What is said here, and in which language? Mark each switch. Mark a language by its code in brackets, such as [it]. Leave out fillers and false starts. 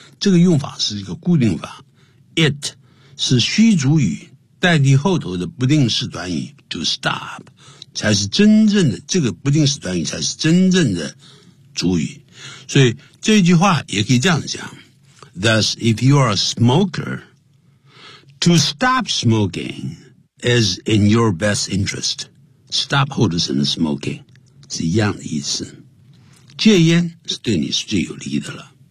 [zh] 这个用法是一个固定法。It 是虚主语代替后头的不定式短语 to stop, 才是真正的，这个不定式短语才是真正的主语。所以这句话也可以这样讲。 [en] Thus, if you are a smoker, to stop smoking is in your best interest. [zh] Stop 后头是 smoking. 是一样的意思，戒烟是对你是最有利的了。